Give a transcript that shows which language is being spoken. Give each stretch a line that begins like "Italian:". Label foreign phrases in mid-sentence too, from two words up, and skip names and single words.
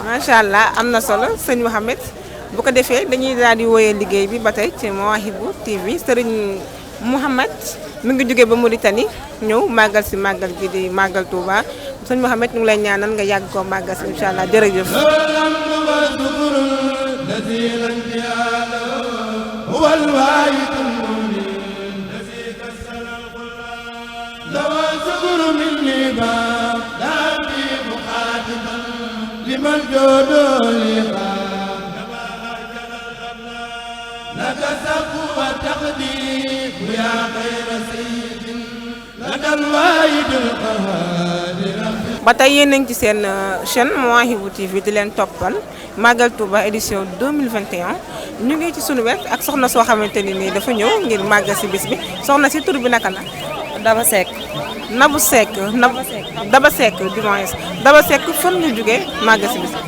Arabic: ما شاء الله
Wolof: am na solo sëñ Mouhamed bu ko defee dañuy daal di woyee liggéey bi ba tey ci Mawahibou TV Serigne Mouhamed mi ngi jógee ba Mauritanie ñëw màggal si màggal gi di màggal Touba sëñ Mouhamed ñu ngi lay ñaanal nga yàgg koo màggal si
Arabic: إن شاء الله
Wolof: jërëjëf.
Arabic: لمن جود لك سقف وتقديم يا خير سيد لك الواحد القهار
Wolof: ba tey yéen a ngi ci seen chaîne Mawahibou TV di leen toppal Magal Touba édition 2021 ñu ngi ci sunu wet ak soxna soo xamante ni nii dafa ñëw ngir màggal si bis bi soxna si tur bi naka la. Daba Seck. Nabou Seck Daba Seck
French: du moins
Wolof: Daba Seck fan nga jógee màggal si bis bi.